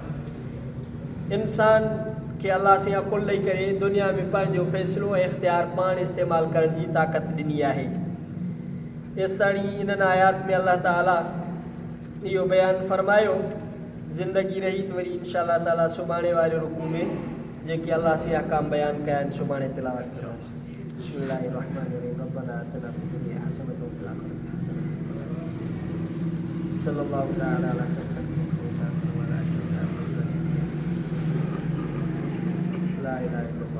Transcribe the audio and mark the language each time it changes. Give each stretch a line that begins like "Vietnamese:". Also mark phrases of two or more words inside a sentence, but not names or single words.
Sindhi: इंसान खे अलाह से अकुल ॾेई करे दुनिया में पंहिंजो फ़ैसिलो ऐं इख़्तियार पाण इस्तेमालु करण जी ताक़त ॾिनी आहे। एसि ताणी इन्हनि आयात में अलाह ताला इहो बयानु फ़रमायो। ज़िंदगी रही त वरी
Arabic: إن شاء الله تعالى
Sindhi: सुभाणे वारे रुकू में जेके अलाह से अहकाम बयानु कया आहिनि सुभाणे तिलावत कंदासीं।
Arabic: بسم الله الرحمن الرحيم. ربنا آتنا في الدنيا حسنة وفي الآخرة حسنة صلى الله تعالى على لا إله